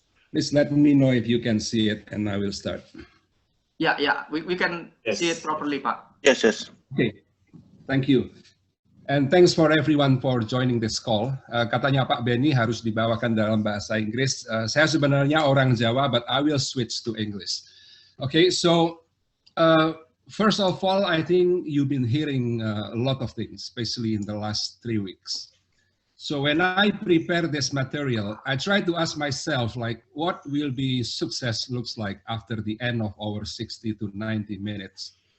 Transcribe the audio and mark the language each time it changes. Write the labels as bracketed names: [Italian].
[English] Please let me know if you can see it, and I will start. Yeah, we can see it properly, Pak. Yes. Okay, thank you. And thanks for everyone for joining this call. [Indonesian] Katanya Pak Benny harus dibawakan dalam bahasa Inggris. Saya sebenarnya orang Jawa, [English] but I will switch to English. Okay, so first of all, I think you've been hearing a lot of things, especially in the last 3 weeks. So when I prepare this material, I try to ask myself, like, what will be success looks like after the end of our 60 to 90 minutes?